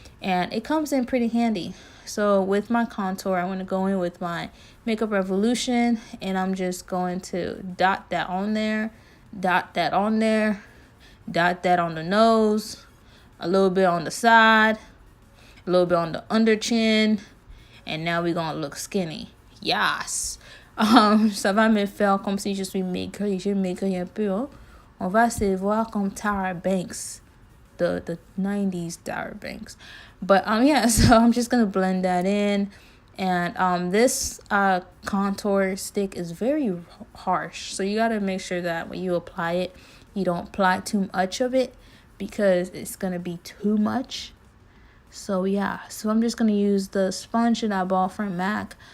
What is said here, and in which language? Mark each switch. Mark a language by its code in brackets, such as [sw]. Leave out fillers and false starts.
[en] And it comes in pretty handy. So with my contour, I'm going to go in with my Makeup Revolution, and I'm just going to dot that on there, dot that on there, dot that on the nose, a little bit on the side, a little bit on the under chin, and now we're gonna look skinny. Yes. [fr] Ça va me faire comme si je suis maigre. Je maigris un peu. Hein? On va se voir comme Tyra Banks, the 90s Tyra Banks. [en] But yeah, so I'm just gonna blend that in. And this contour stick is very harsh, so you gotta make sure that when you apply it, you don't apply too much of it, because it's gonna be too much. So yeah, so I'm just gonna use the sponge that I bought from MAC.